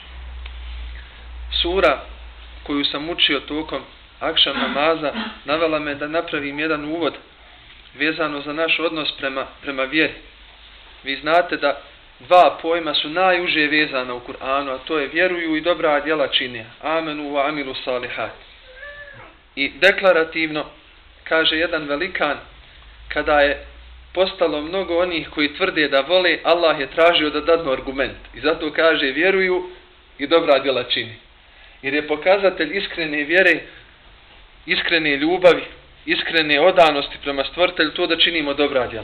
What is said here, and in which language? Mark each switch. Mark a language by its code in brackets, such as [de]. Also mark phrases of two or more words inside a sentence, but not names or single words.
[bs] Sura koju sam učio tokom akšam namaza navela me da napravim jedan uvod vezano za naš odnos prema vjeri. Vi znate da dva pojma su najuže vezana u Kur'anu, a to je vjeruju i dobra djela čine. [ar] آمنوا وعملوا الصالحات. [bs] I deklarativno, kaže jedan velikan, kada je postalo mnogo onih koji tvrde da vole, Allah je tražio da dadnu argument. I zato kaže vjeruju i dobra djela čine. Jer je pokazatelj iskrene vjere, iskrene ljubavi, iskrene odanosti prema stvoritelju to da činimo dobra djela.